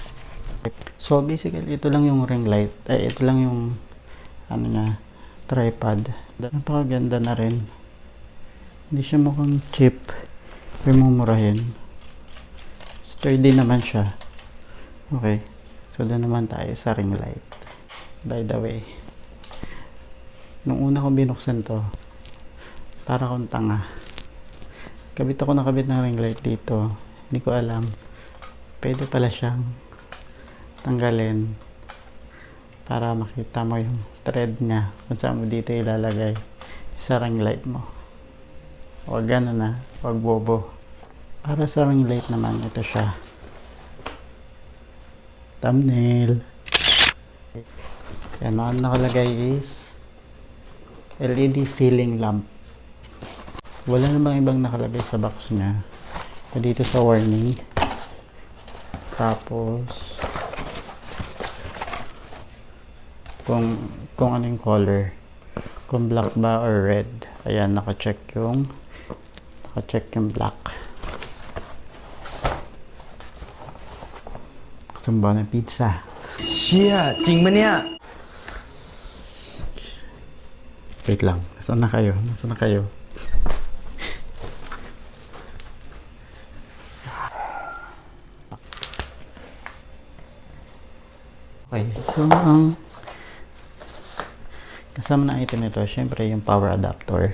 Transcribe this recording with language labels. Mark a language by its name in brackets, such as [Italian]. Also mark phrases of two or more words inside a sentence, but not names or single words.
[Filipino] So basically ito lang yung [English] ring light. [Filipino] Ito lang yung ano niya, tripod. Napakaganda na rin. Hindi siya mukhang cheap. Pero mumurahin. Sturdy naman siya. Okay. So doon naman tayo sa [English] ring light. By the way, [Filipino] nung una kong binuksan to, para akong tanga. Kabit ako nakabit ng [English] ring light [Filipino] dito. Hindi ko alam. Pwede pala siyang tanggalin para makita mo yung thread niya kung saan mo dito ilalagay sa [English] ring light [Filipino] mo. Huwag gano'n na. Huwag bobo. Para sa [English] ring light [Filipino] naman, ito siya. Thumbnail. Yan, nakalagay is [English] LED filling lamp. [Filipino] Wala namang ibang nakalagay sa box niya. Dito sa warning. Tapos kung ano yung color, kung black ba or red. Ayan, naka-check yung black. Sumba ng pizza. [Thai] เชี่ยจริงปะเนี่ย [Filipino] Wait lang, nasaan na kayo? Okay, so ang kasama na item nito, syempre yung [English] power adapter.